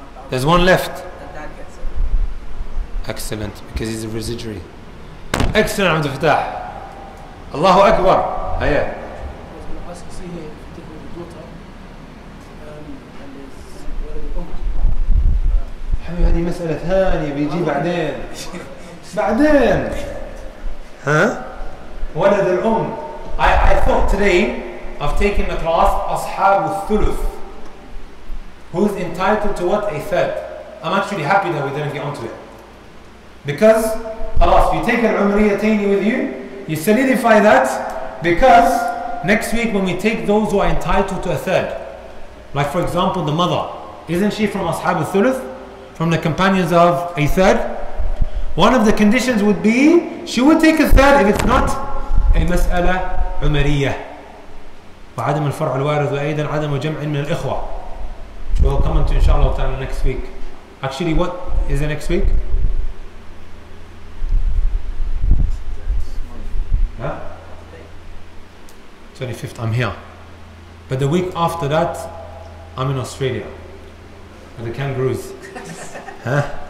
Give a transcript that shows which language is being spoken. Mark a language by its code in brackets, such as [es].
[en] There's one left. The dad gets it. Excellent, because he's a residuary. Excellent, Abdul Fattah. Allahu Akbar. Hiya. I was going to ask see here, if you take away the daughter, and there's ولد [ar] حبيبي هذه مسألة ثانية بيجي بعدين. بعدين. ها؟ ولد الأم. [en] I thought today I've taken the class [ar] أصحاب الثلث. [en] Who's entitled to what? A third. I'm actually happy that we didn't get onto it. Because, خلاص, you take al-umriyatayn with you solidify that, because next week when we take those who are entitled to a third, like for example the mother, isn't she from ashab al-thuluth? From the companions of a third? One of the conditions would be, she would take a third if it's not a mas'ala umariyah. [ar] وعدم الفرع الوارث وأيضا عدم جمع من الإخوة. [en] We'll come into inshallah ta'ala next week. Actually, what is the next week? Huh? 25th, I'm here. But the week after that, I'm in Australia with the kangaroos. Huh?